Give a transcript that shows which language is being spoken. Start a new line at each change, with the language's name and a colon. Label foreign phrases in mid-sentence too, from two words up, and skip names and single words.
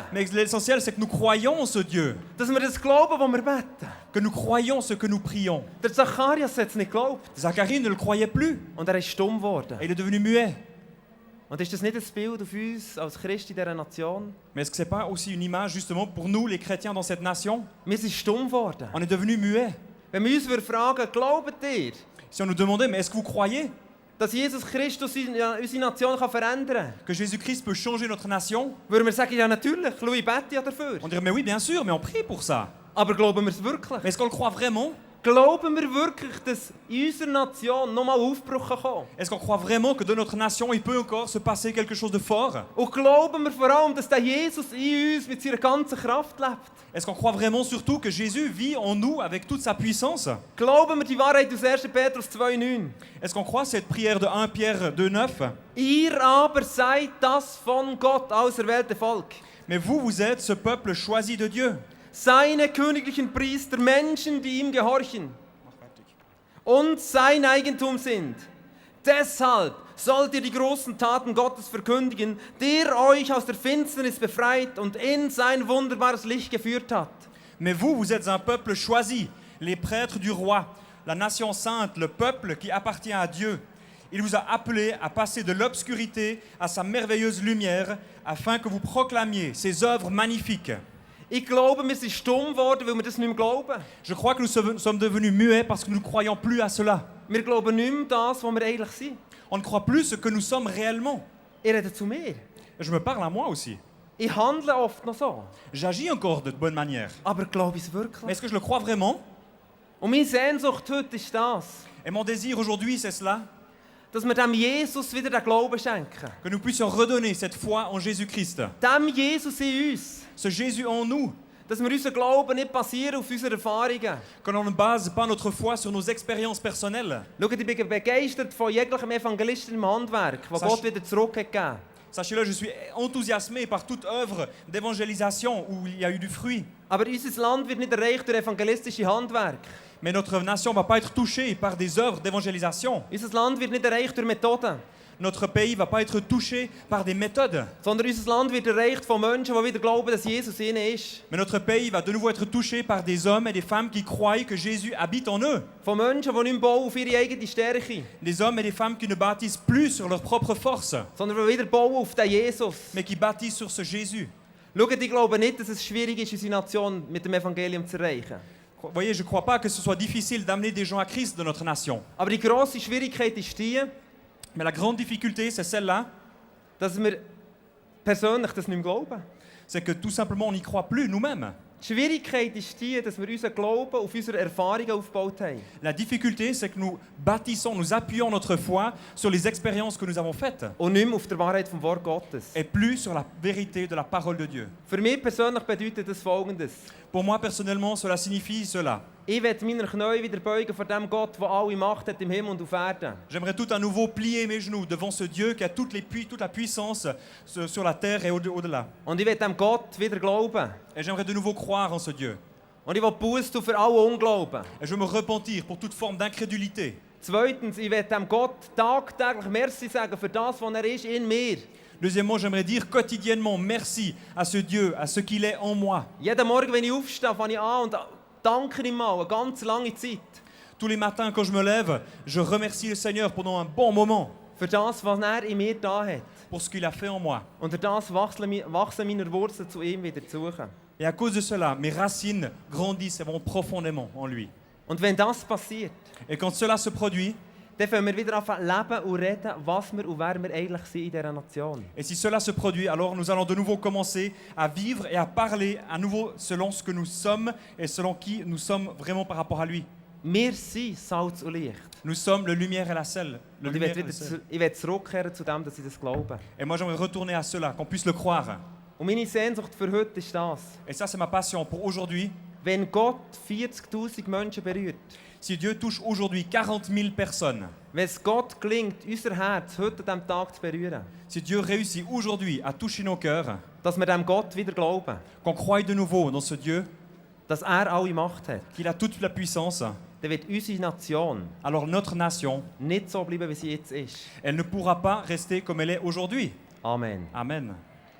French: Mais l'essentiel, c'est que nous croyons en ce Dieu.
German: Dass wir das glauben, was wir beten.
French: Que nous croyons ce que nous prions.
German: Der Zacharias hat es nicht geglaubt.
French: Zacharie ne le croyait plus.
German: Und ist stumm geworden.
French: Et il est devenu muet.
German: Und ist das nicht ein Bild auf uns als Christen in dieser Nation?
French: Mais est-ce que c'est pas aussi une image justement pour nous, les chrétiens dans cette nation?
German: Wir sind stumm geworden.
French: On est devenu muet.
German: Wenn wir uns fragen, glaubt ihr?
French: Si on nous demandait, mais est-ce que vous croyez?
German: Dass Jesus Christus unsere Nation verändern kann.
French: Que Jésus-Christ peut changer notre nation?
German: Würden wir sagen, ja natürlich, Louis bete ja dafür.
French: On dirait, mais oui, bien sûr, mais on prie pour ça.
German: Aber glauben wir es wirklich?
French: Mais est-ce qu'on le croit vraiment?
German: Glauben wir wirklich, dass in unserer Nation nochmal Aufbruch kommen kann?
French: Est-ce qu'on croit vraiment que dans notre nation, il peut encore se passer quelque chose de fort?
German: Und glauben wir vor allem, dass der Jesus in uns mit seiner ganzen Kraft lebt?
French: Est-ce qu'on croit vraiment surtout que Jésus vit en nous avec toute sa puissance?
German: Glauben wir die Wahrheit aus 1. Petrus 2,9?
French: Est-ce qu'on croit cette prière de 1 Pierre 2,9?
German: Ihr aber seid das von Gott auserwählte Volk.
French: Mais vous êtes ce peuple choisi de Dieu.
German: Seine königlichen Priester, Menschen, die ihm gehorchen und sein Eigentum sind. Deshalb sollt ihr die großen Taten Gottes verkündigen, der euch aus der Finsternis befreit und in sein wunderbares Licht geführt hat.
French: Mais vous êtes un peuple choisi, les prêtres du roi, la nation sainte, le peuple qui appartient à Dieu. Il vous a appelé à passer de l'obscurité à sa merveilleuse lumière, afin que vous proclamiez ses œuvres magnifiques.
German: Ich glaube, wir sind stumm geworden, weil wir das nicht mehr glauben.
French: Je crois que nous sommes devenus muets parce que nous ne croyons plus à cela.
German: Wir glauben nicht mehr das, was wir eigentlich sind.
French: On ne croit plus ce que nous sommes réellement.
German: Ich rede zu mir.
French: Je me parle à moi aussi.
German: Ich handle oft noch so.
French: J'agis encore de bonne manière.
German: Aber glaube ich es wirklich?
French: Mais est-ce que je le crois vraiment?
German: Und meine Sehnsucht heute ist das.
French: Et mon désir aujourd'hui, c'est cela.
German: Dass wir dem Jesus wieder den Glauben schenken.
French: Que nous puissions redonner cette foi en Jésus-Christ.
German: Dem Jesus in uns.
French: Ce Jésus en nous.
German: Dass wir unseren Glauben nicht basieren auf unseren Erfahrungen.
French: Que l'on ne base pas notre foi sur nos expériences personnelles.
German: Schaut, ich bin begeistert von jeglichem Evangelisten im Handwerk, das Gott wieder zurückgegeben.
French: Sachez-le, je suis enthousiasmé par toute œuvre d'évangélisation où il y a eu du fruit.
German: Aber unser Land wird nicht erreicht durch evangelistische Handwerk.
French: Mais notre nation ne va pas être touchée par des œuvres d'évangélisation.
German: Unser Land wird nicht erreicht durch Methoden.
French: Notre pays ne va pas être touché par des méthodes.
German: Sondern unser Land wird erreicht von Menschen, die wieder glauben, dass Jesus in ihnen ist.
French: Mais notre pays va de nouveau être touché par des hommes et des femmes qui croient que Jésus habite en eux.
German: Von Menschen, die nicht mehr bauen auf ihre eigene Stärke.
French: Des hommes et des femmes qui ne bâtissent plus sur leur propre force,
German: Sondern die wieder bauen auf den Jesus.
French: mais qui bâtissent sur ce Jésus.
German: Schaut, ich glaube nicht, dass es schwierig ist, unsere Nation mit dem Evangelium zu erreichen.
French: Vous voyez, je ne crois pas que ce soit difficile d'amener des gens à Christ de notre nation.
German: Aber die grosse Schwierigkeit ist die,
French: Mais la grande difficulté, c'est celle-là,
German: dass wir persönlich das nicht mehr glauben.
French: c'est que tout simplement, on n'y croit plus nous-mêmes.
German: Die Schwierigkeit ist die, dass wir unseren Glauben auf unsere Erfahrungen aufgebaut haben.
French: La difficulté, c'est que nous bâtissons, nous appuyons notre foi sur les expériences que nous avons faites
German: Und nicht mehr auf der Wahrheit vom Wort Gottes.
French: et plus sur la vérité de la parole de Dieu.
German: Für mich persönlich bedeutet das Folgendes.
French: Pour moi, personnellement, cela signifie cela.
German: Ich werde meine Knie wieder beugen vor dem Gott, der alle Macht hat im Himmel und auf Erden.
French: J'aimerais tout à nouveau plier mes genoux devant ce Dieu qui a toute la puissance sur la terre et au-delà.
German: Und ich werde dem Gott wieder glauben.
French: Et j'aimerais de nouveau croire en ce Dieu.
German: Und ich will Buße tun für alle Unglauben.
French: Et je veux me repentir pour toute forme d'incrédulité.
German: Zweitens, ich werde dem Gott tagtäglich Merci sagen für das, was er ist in mir.
French: Deuxièmement, j'aimerais dire quotidiennement merci à ce Dieu, à ce qu'il est en moi.
German: Jeden Morgen, wenn ich aufstehe, fange ich an und danke ihm mal eine ganz lange Zeit.
French: Tous les matins, quand je me lève, je remercie le Seigneur pendant un bon moment
German: Für das, was er in mir da hat.
French: pour ce qu'il a fait en moi.
German: Und durch das wachsen meine Wurzeln zu ihm wieder zu suchen.
French: Et à cause de cela, mes racines grandissent et vont profondément en lui.
German: Und wenn das passiert,
French: Et quand cela se produit,
German: dann fangen wir wieder an leben und reden, was wir und wer wir eigentlich sind in dieser Nation.
French: et si cela se produit, alors nous allons de nouveau commencer à vivre et à parler à nouveau selon ce que nous sommes et selon qui nous sommes vraiment par rapport à lui.
German: Wir sind Salz und Licht.
French: Nous sommes le lumière et la sel. Le
German: Und
French: lumière et le sel.
German: ich will zurückkehren zu dem, dass ich das glaube.
French: Et moi, j'aimerais retourner à cela, qu'on puisse le croire.
German: Und meine Sehnsucht für heute ist das.
French: Et ça, c'est ma passion pour aujourd'hui.
German: Wenn Gott 40'000 Menschen berührt,
French: Si Dieu touche aujourd'hui 40 000 personnes,
German: wenn es Gott gelingt, unser Herz heute an diesem Tag zu berühren,
French: si Dieu réussit aujourd'hui à toucher nos cœurs,
German: dass wir dem Gott wieder glauben,
French: qu'on croie de nouveau dans ce Dieu,
German: dass er alle Macht hat,
French: qu'il a toute la puissance,
German: dann wird unsere Nation
French: alors notre nation,
German: nicht so bleiben, wie sie jetzt ist.
French: elle ne pourra pas rester comme elle est aujourd'hui.
German: Amen.
French: Amen.